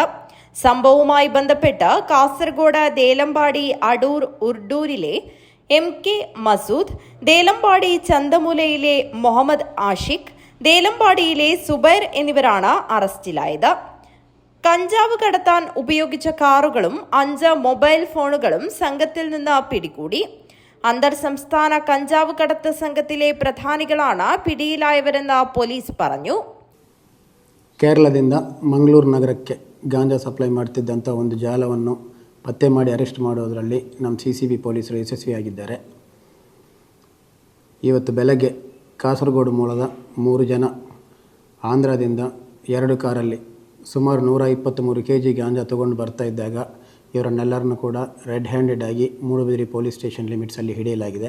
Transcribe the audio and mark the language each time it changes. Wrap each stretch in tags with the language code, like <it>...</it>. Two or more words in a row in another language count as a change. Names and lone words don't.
<ml>സംഭവവുമായി ബന്ധപ്പെട്ട് കാസർഗോഡ് ദേലമ്പാടി അടൂർ ഉർഡൂരിലെ MK മസൂദ്, ദേലമ്പാടി ചന്തമുലയിലെ മുഹമ്മദ് ആഷിഖ്, ദേലമ്പാടിയിലെ സുബൈർ എന്നിവരാണ് അറസ്റ്റിലായത്. കഞ്ചാവ് കടത്താൻ ഉപയോഗിച്ച കാറുകളും 5 മൊബൈൽ ഫോണുകളും സംഘത്തിൽ നിന്ന് പിടികൂടി. അന്തർ സംസ്ഥാന കഞ്ചാവ് കടത്ത് സംഘത്തിലെ ಪ್ರಧಾನಿಗಳಾണ് പിടിയിലായവരെന്ന് പോലീസ് പറഞ്ഞു.</ml> <kn>ಕೇರಳದಿಂದ ಮಂಗಳೂರು ನಗರಕ್ಕೆ ಗಾಂಜಾ ಸಪ್ಲೈ ಮಾಡ್ತಿದ್ದಂಥ ಒಂದು ಜಾಲವನ್ನು ಪತ್ತೆ ಮಾಡಿ ಅರೆಸ್ಟ್ ಮಾಡೋದರಲ್ಲಿ ನಮ್ಮ CCB ಪೊಲೀಸರು ಯಶಸ್ವಿಯಾಗಿದ್ದಾರೆ. ಇವತ್ತು ಬೆಳಗ್ಗೆ ಕಾಸರಗೋಡು ಮೂಲದ 3 ಜನ ಆಂಧ್ರದಿಂದ 2 ಕಾರಲ್ಲಿ ಸುಮಾರು 123 kg ಗಾಂಜಾ ತೊಗೊಂಡು ಬರ್ತಾ ಇದ್ದಾಗ ಇವರನ್ನೆಲ್ಲರನ್ನು ಕೂಡ</kn> <en>red handed</en> <kn>ಆಗಿ ಮೂಡುಬಿದಿರೆ</kn> <en>police station</en> <kn>ಲಿಮಿಟ್ಸಲ್ಲಿ ಹಿಡಿಯಲಾಗಿದೆ.</kn>